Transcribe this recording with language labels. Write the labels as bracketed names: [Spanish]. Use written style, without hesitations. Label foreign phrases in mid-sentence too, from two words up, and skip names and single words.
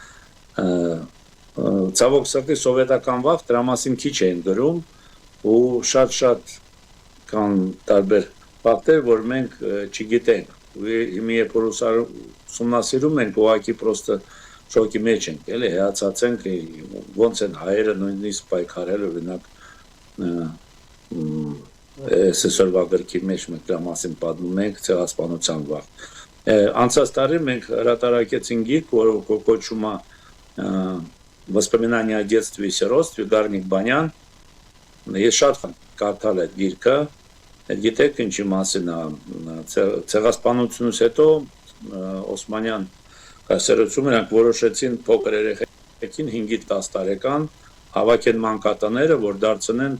[Armenian] ցավոք սրտի սովետական վաղ դրա մասին քիչ էին գրում ու շատ կան տարբեր ֆակտեր, որ մենք չգիտենք։ Հիմա երբ որ ուսումնասիրում ենք, ուղղակի պրոստը շոկի մեջ ենք, էլի հեացած ենք, ոնց են հայերը նույնիսկ պայքարել, օրինակ այսօրվա գրքի մեջ մենք դրա մասին պատմում ենք ցեղասպանության վաղ։ Անցած տարի մենք հրատարակեցինք գիրք, որը կոչվում է «Воспоминания о детстве и сиротстве» Գառնիկ Բանյան։ Ես շատ կարդալ այդ գիրքը, գիտեք ինչի մասին է, ցեղասպանությունից հետո Օսմանյան կայսրությունում նրանք որոշեցին փոքր երեխեքին 5-ից 10 տարեկան հավաքեն մանկատները, որ դարձնեն